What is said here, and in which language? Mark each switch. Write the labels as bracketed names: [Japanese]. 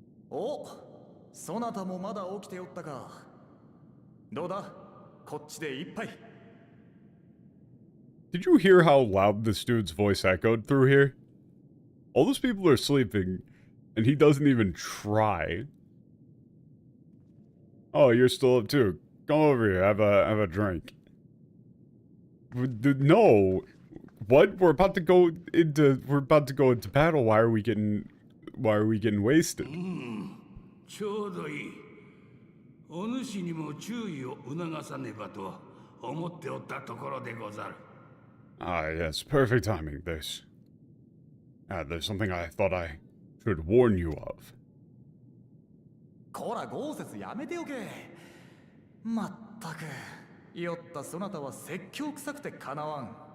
[Japanese] お、そなたもまだ起きておったか。どうだ、こっちで一杯。 [English] Did you hear how loud this dude's voice echoed through here? All those people are sleeping, and he doesn't even try. Oh, you're still up too. Come over here, have a drink. No. What? We're about to go into battle. Why are we getting wasted? [Japanese] ちょうどいい。お主にも注意を促さねばと思っておったところでござる。 [English] Ah, yes, perfect timing. There's something I thought I should warn you of. [Japanese] こら豪雪やめておけ。まったく、酔ったそなたは説教臭くてかなわん。